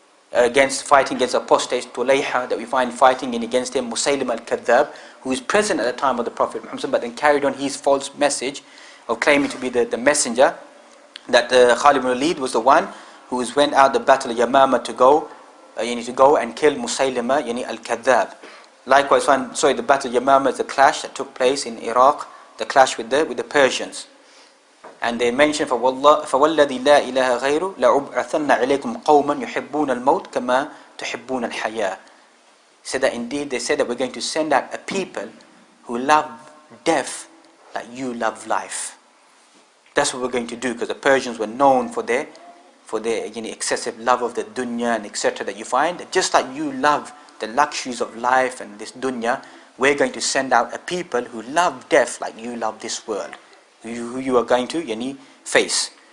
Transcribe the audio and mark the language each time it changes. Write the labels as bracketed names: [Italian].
[English] fighting against apostates, Tulayha, that we find fighting in against him, Musaylim al-Kadhab, who is present at the time of the Prophet Muhammad, but then carried on his false message of claiming to be the messenger, that Khalid bin Waleed was the one who went out the battle of Yamama to go and kill Musaylima al-Kadhab. Likewise, the battle of Yamama is the clash that took place in Iraq, the clash with the Persians. And they mentioned, [Arabic] فَوَالَّذِي لَا إِلَهَ غَيْرُ لَأُبْعَثَنَّ عِلَيْكُمْ قَوْمًا يُحِبُّونَ الْمَوْتِ كَمَا تُحِبُّونَ الْحَيَاةِ. [English] They said that we're going to send out a people who love death like you love life. That's what we're going to do, because the Persians were known for their excessive love of the dunya and etc. that you find. Just like you love the luxuries of life and this dunya, we're going to send out a people who love death like you love this world, who you are going to face.